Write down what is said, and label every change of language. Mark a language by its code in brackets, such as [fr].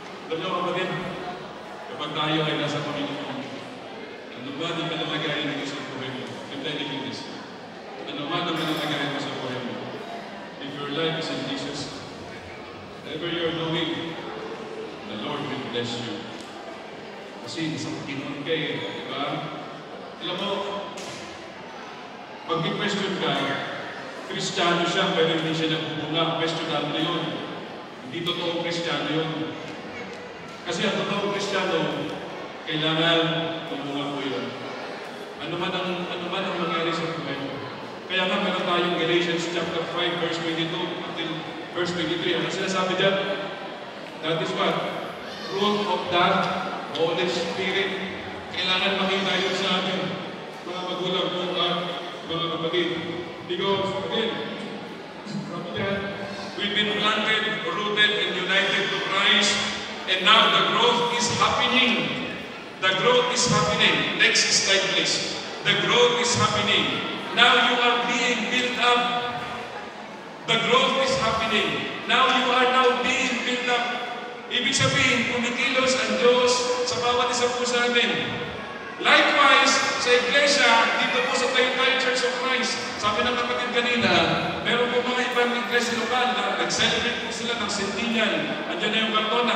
[tl] Alam niyo kapatid, kapag tayo ay nasa Panginoon, ano ba ang pinalagayan ng isang buhay mo? [en] I'm telling you this. [tl] Ano man ang pinalagayan mo sa buhay mo? [en] If your life is in Jesus, whatever you're doing, the Lord will bless you. [tl] Kasi isang Panginoon kayo, di ba? Alam mo, pag may-question ka, Kristiyano siya, pero hindi siya nagbubunga. Questionable yun. Hindi totoong Kristiyano yun. Kasi ang totoong Kristiyano, kailangan bumunga po yun. Ano man ang mangyari sa buhay mo. Kaya nga meron tayong Galatians chapter 5, verse 22 until verse 23. Ano sinasabi dyan? [en] That is what? Fruit of the Holy Spirit. [tl] Kailangan makita yun sa atin. Mga magulang po at mga kapatid. [en] Because, again, from that, we've been planted, rooted, and united to Christ, and now the growth is happening. The growth is happening. Next slide, please. The growth is happening. Now you are being built up. The growth is happening. Now you are now being built up. [tl] Ibig sabihin, kumikilos ang Diyos sa bawat isa po sa atin. Likewise, sa iglesia, dito po sa Taytay Church of Christ, sabi ng kapatid kanina, meron po mga ibang iglesia lokal na nag-celebrate po sila ng centennial. Andiyan na yung Cardona.